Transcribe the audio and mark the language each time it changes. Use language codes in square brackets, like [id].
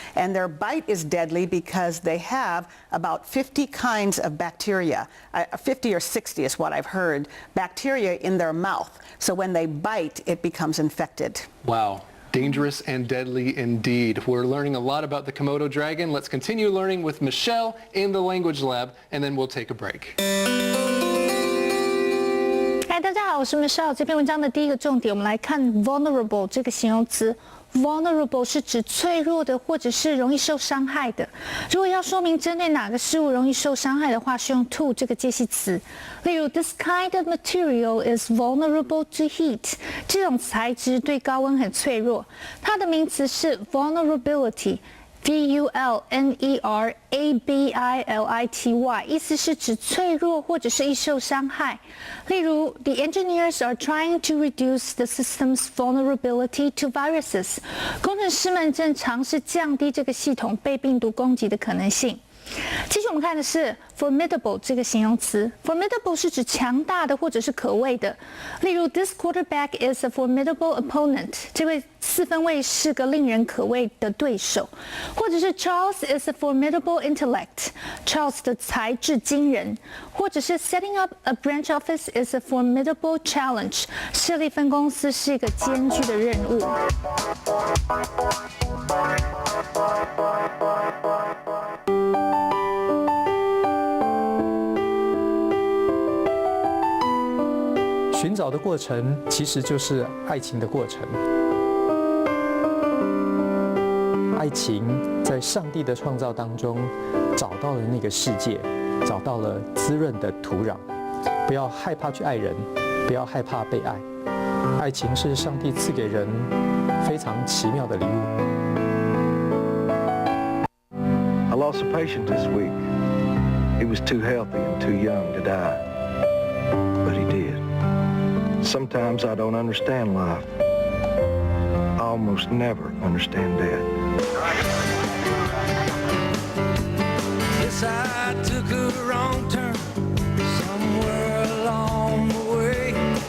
[en] And their bite is deadly because they have about 50 kinds of bacteria, 50 or 60 is what I've heard, bacteria in their mouth. So when they bite, it becomes infected. Wow. Dangerous and deadly indeed. We're learning a lot about the Komodo dragon. Let's continue learning with Michelle in the language lab, and then we'll take a break. [zh] 嗨，大家好，我是 Michelle。这篇文章的第一个重点，我们来看 vulnerable 这个形容词。 vulnerable 是指脆弱的，或者是容易受伤害的。如果要说明针对哪个事物容易受伤害的话，是用 to 这个介系词。例如 ， this kind of material is vulnerable to heat。这种材质对高温很脆弱。它的名词是 vulnerability。vulnerability， 意思是指脆弱或者是易受伤害。例如 ， the engineers are trying to reduce the system's vulnerability to viruses。工程师们正尝试降低这个系统被病毒攻击的可能性。继续我们看的是 formidable 这个形容词 ，formidable 是指强大的或者是可畏的。例如 ， this quarterback is a formidable opponent，这位四分卫是个令人可畏的对手。或者是 Charles is a formidable intellect， Charles 的才智惊人。或者是 setting up a branch office is a formidable challenge，设立分公司是一个艰巨的任务。寻找的过程其实就是爱情的过程。爱情在上帝的创造当中找到了那个世界，找到了滋润的土壤。不要害怕去爱人，不要害怕被爱。爱情是上帝赐给人非常奇妙的礼物。 [en] I lost a patient this week. He was too healthy and too young to die, but he did. Sometimes I don't understand life. I almost never understand death. Yes, I took a wrong turn somewhere along the way.